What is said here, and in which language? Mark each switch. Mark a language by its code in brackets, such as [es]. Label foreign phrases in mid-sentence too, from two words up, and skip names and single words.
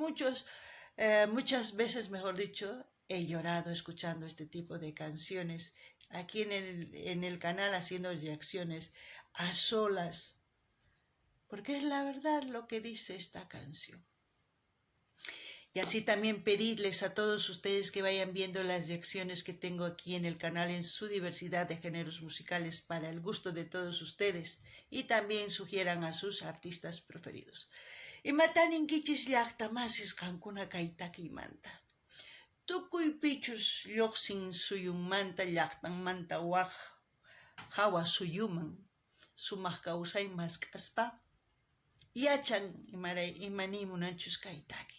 [es] Muchas veces, mejor dicho, he llorado escuchando este tipo de canciones aquí en el canal, haciendo reacciones a solas, porque es la verdad lo que dice esta canción. Y así también pedirles a todos ustedes que vayan viendo las reacciones que tengo aquí en el canal en su diversidad de géneros musicales para el gusto de todos ustedes, y también sugieran a sus artistas preferidos. [qu] Imatanin kichis llaqtamasis qankuna kaytakiymanta. Tukuy pichus lluqsin suyunmanta llaqtanmanta waq hawa suyuman sumaq kawsaymas k'aspa yachan imani munanchus kaytaki.